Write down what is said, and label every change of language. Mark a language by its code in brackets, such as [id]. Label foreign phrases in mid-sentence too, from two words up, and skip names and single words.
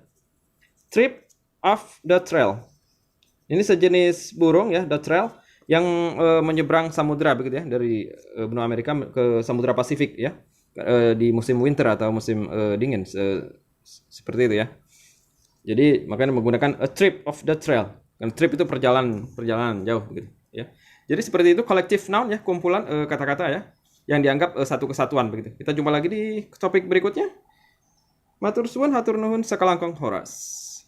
[en] Trip of the trail. [id] Ini sejenis burung ya, [en] the trail [id] yang menyeberang samudra begitu ya, dari benua Amerika ke Samudra Pasifik ya. Di musim winter atau musim dingin seperti itu ya. Jadi makanya menggunakan [en] a trip of the trail. [id] Dan trip itu perjalanan jauh gitu ya. Jadi seperti itu [en] collective noun [id] ya, kumpulan kata-kata ya yang dianggap satu kesatuan begitu. Kita jumpa lagi di topik berikutnya. [jv] Matur suwun, [su] hatur nuhun, [jv] sakalangkong horas.